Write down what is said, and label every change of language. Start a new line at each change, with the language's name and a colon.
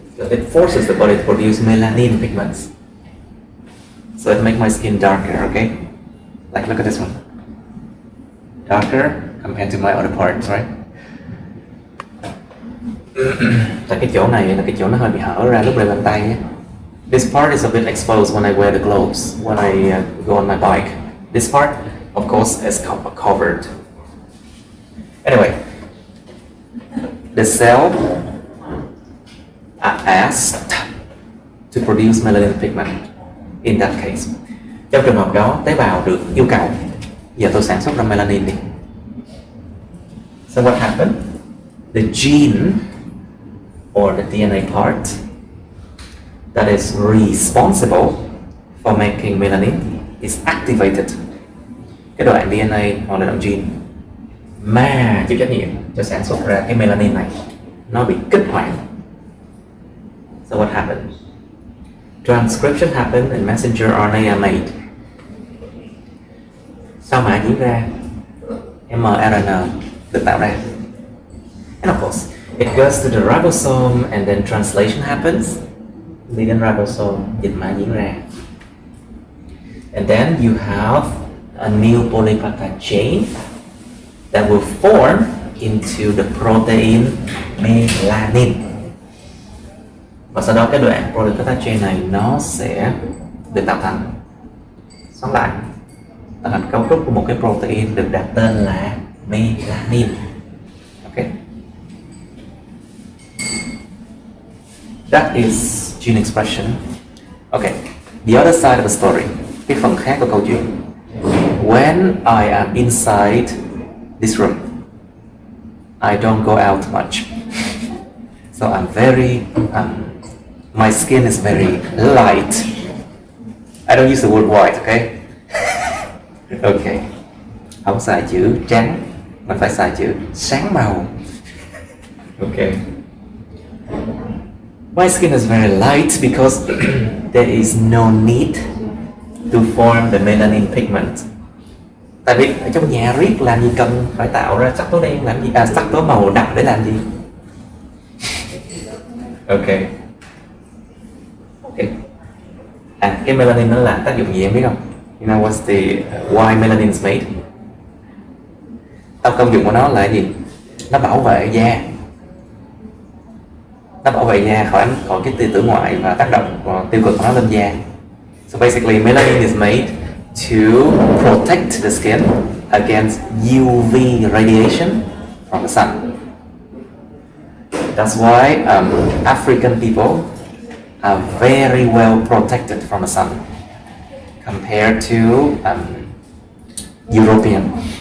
English: It forces the body to produce melanin pigments. So it makes my skin darker, okay? Like look at this one. Darker compared to my other parts, right?
Vietnamese: Tại cái chỗ này là cái chỗ nó hơi bị hở ra lúc lên bàn tay nhé.
English: This part is a bit exposed when I wear the gloves, when I go on my bike. This part, of course, is covered. Anyway, the cell are asked to produce melanin pigment. In that case,
Vietnamese: trong trường hợp đó, tế bào được yêu cầu giờ tôi sản xuất ra melanin đi.
English: So what happened? The gene or the DNA part that is responsible for making melanin is activated.
Vietnamese: Cái đoạn DNA hoặc là đoạn gene mà chịu trách nhiệm cho sản xuất ra cái melanin này nó bị kích hoạt.
English: So what happened? Transcription happened and messenger RNA are made.
Vietnamese: Sao mà diễn ra? mRNA được tạo ra.
English: And of course, it goes to the ribosome and then translation happens.
Vietnamese: Đi đến ribosome, dịch mã diễn ra.
English: And then you have a new polypeptide chain that will form into the protein melanin.
Vietnamese: Và sau đó cái đoạn polypeptide chain này nó sẽ được tạo thành xoắn lại, tạo thành cấu trúc của một cái protein được đặt tên là melanin.
English: Okay. That is gene expression. Okay. The other side of the story.
Vietnamese: Cái phần khác của câu chuyện.
English: When I am inside this room, I don't go out much. So I'm very my skin is very light. I don't use the word white, okay? Okay.
Vietnamese: Không xài chữ trắng, mà phải xài chữ sáng màu.
English: Okay. My skin is very light because there is no need to form the melanin pigment.
Vietnamese: Tại vì ở trong nhà riết làm gì cần phải tạo ra sắc tố đen làm gì, sắc tố màu đậm để làm gì? Okay. Okay. Cái melanin nó làm tác dụng gì em biết không?
English: You know what's the why melanin is made?
Vietnamese: Công dụng của nó là gì? Nó bảo vệ da. Nó bảo vệ da khỏi cái tia tử ngoại và tác động tiêu cực của nó lên da.
English: So basically, melanin is made to protect the skin against UV radiation from the sun. That's why African people are very well protected from the sun compared to European.